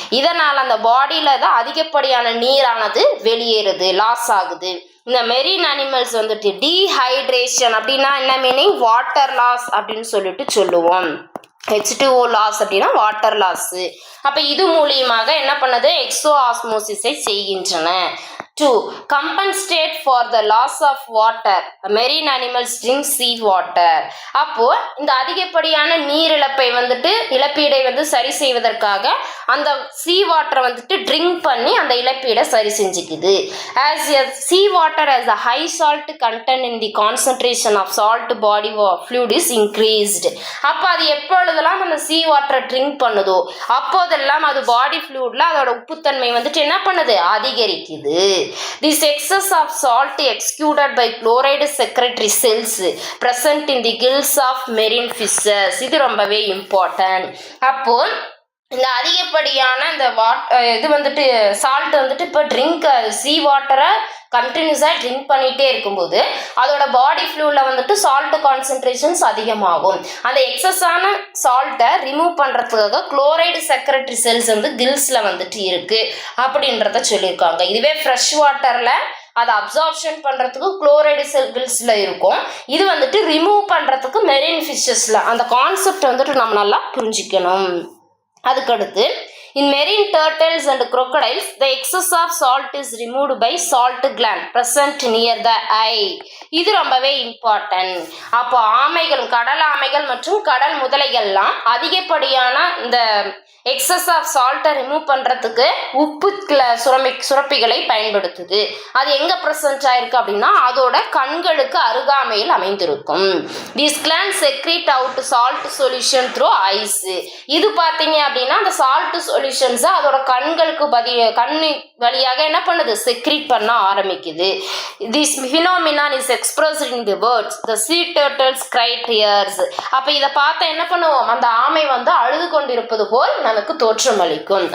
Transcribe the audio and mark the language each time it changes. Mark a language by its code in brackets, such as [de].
[ta] இதனால் அந்த பாடியில தான் அதிகப்படியான நீரானது வெளியேறுது, லாஸ் ஆகுது. இந்த மெரின் அனிமல்ஸ் வந்துட்டு டீஹைட்ரேஷன் அப்படின்னா என்ன மீனிங், வாட்டர் லாஸ் அப்படின்னு சொல்லிட்டு சொல்லுவோம். H2O லாஸ் அப்படின்னா வாட்டர் லாஸ். அப்போ இது மூலியமாக என்ன பண்ணுது, எக்ஸோ ஆஸ்மோசிஸை செய்கின்றன. [en] To compensate for the loss of water, marine animals drink sea water. [ta] அப்போ இந்த அதிகப்படியான நீர் இழப்பை வந்துட்டு இழப்பீடை வந்து சரி செய்வதற்காக அந்த sea water வந்துட்டு ட்ரிங்க் பண்ணி அந்த இழப்பீடை சரி செஞ்சுக்குது. [en] As a sea water has a high salt content in the concentration of salt body fluid is increased. [ta] அப்போ அது எப்பொழுதெல்லாம் அந்த sea water ட்ரிங்க் பண்ணுதோ அப்போதெல்லாம் அது பாடி ஃப்ளூயிட்ல அதோட உப்புத்தன்மை வந்துட்டு என்ன பண்ணுது, அதிகரிக்குது. [en] This excess of salt excreted by chloride secretory cells present in the gills of marine fishes. [ta] இது ரொம்பவே இம்பார்ட்டன்ட். அப்போ இந்த அதிகப்படியான இந்த இது வந்துட்டு சால்ட் வந்துட்டு இப்போ ட்ரிங்க் சீ வாட்டரை கண்டினியூஸாக ட்ரிங்க் பண்ணிகிட்டே இருக்கும்போது அதோட பாடி ஃப்ளூவில் வந்துட்டு சால்ட் கான்சன்ட்ரேஷன்ஸ் அதிகமாகும். அந்த எக்ஸஸான சால்ட்டை ரிமூவ் பண்ணுறதுக்காக குளோரைடு செக்ரட்டரி செல்ஸ் வந்து கில்ஸில் வந்துட்டு இருக்குது அப்படின்றத சொல்லியிருக்காங்க. இதுவே ஃப்ரெஷ் வாட்டரில் அதை அப்சார்ப்ஷன் பண்ணுறதுக்கு குளோரைடு கில்ஸில் இருக்கும். இது வந்துட்டு ரிமூவ் பண்ணுறதுக்கு மெரின் ஃபிஷ்ஷஸில். அந்த கான்செப்ட் வந்துட்டு நம்ம நல்லா புரிஞ்சிக்கணும். [en] அதுக்கடுத்து in marine turtles and crocodiles the excess of salt is removed by salt gland present near the eye. [ta] இது ரொம்பவே இம்பார்ட்டன்ட். அப்போ ஆமைகள், கடல் ஆமைகள் மற்றும் கடல் முதலைகள்லாம் அதிகப்படியான இந்த எக்ஸஸ் ஆஃப் சால்ட்டை ரிமூவ் பண்ணுறதுக்கு உப்பு சுரப்பிகளை பயன்படுத்துது. அது எங்கே ப்ரெசன்ட் ஆயிருக்கு அப்படின்னா அதோட கண்களுக்கு அருகாமையில் அமைந்திருக்கும். [en] These glands secrete out salt solution through eyes. [ta] இது பார்த்தீங்க அப்படின்னா அந்த சால்ட் சொல்யூஷன்ஸை அதோட கண்களுக்கு கண்ணு வழியாக என்ன பண்ணுது, செக்ரீட் பண்ண ஆரம்பிக்குது. [en] This phenomenon is expressed in the words the sea turtles cry tears. [ta] அப்ப இதை பார்த்தா என்ன பண்ணுவோம், அந்த ஆமை வந்து அழுது கொண்டிருப்பது போல் நமக்கு தோற்றமளிக்கும்.